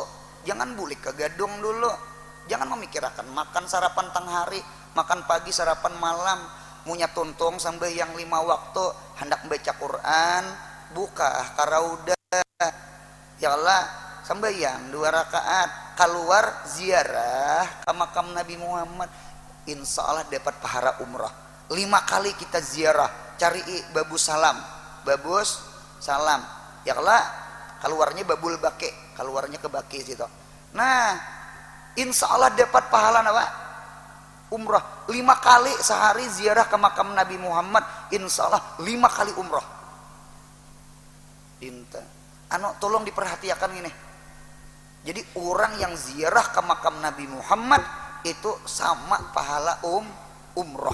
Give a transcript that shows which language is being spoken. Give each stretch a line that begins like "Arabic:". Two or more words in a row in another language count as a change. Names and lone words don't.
Banjar: Jangan bulik ke gadung dulu. Jangan memikirkan makan sarapan tang hari, makan pagi sarapan malam, punya tuntung sembahyang 5 waktu, hendak baca Quran, buka karauda,
Arabic: يا الله
Banjar: sembahyang 2 rakaat, keluar ziarah ke makam Nabi Muhammad,
Arabic: إن شاء الله
Banjar: dapat pahala umrah. 5 kali kita ziarah, cari babus salam,
Arabic: يا الله
Banjar: keluarnya babul bake, keluarnya ke baki situ. Nah,
Arabic: إن شاء الله
Banjar: dapat pahala apa? Umrah. 5 kali sehari ziarah ke makam Nabi Muhammad,
Arabic: إن شاء الله
Banjar: 5 kali umrah. Inta. Tolong diperhatikan ini. Jadi orang yang ziarah ke makam Nabi Muhammad itu sama pahala umrah.